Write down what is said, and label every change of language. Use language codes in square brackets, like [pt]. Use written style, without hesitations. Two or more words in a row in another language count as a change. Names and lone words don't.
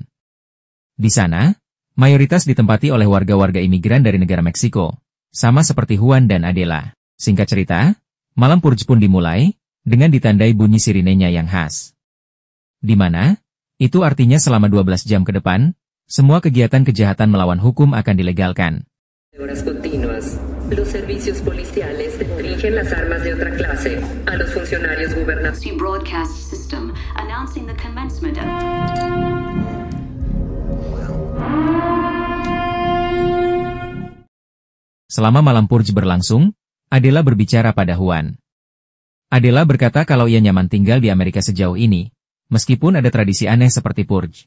[id] Di sana, mayoritas ditempati oleh warga-warga imigran dari negara Meksiko, sama seperti Juan dan Adela. Singkat cerita, malam purge pun dimulai, dengan ditandai bunyi sirinenya yang khas. Di mana, itu artinya selama 12 jam ke depan, semua kegiatan kejahatan melawan hukum akan dilegalkan. [es] Horas continuas. Los servicios policiales restringen las armas de otra clase a los funcionarios gubernamentales. [en] Broadcast system announcing the commencement of [id] Selama malam purge berlangsung, Adela berbicara pada Juan. Adela berkata kalau ia nyaman tinggal di Amerika sejauh ini, meskipun ada tradisi aneh seperti purge.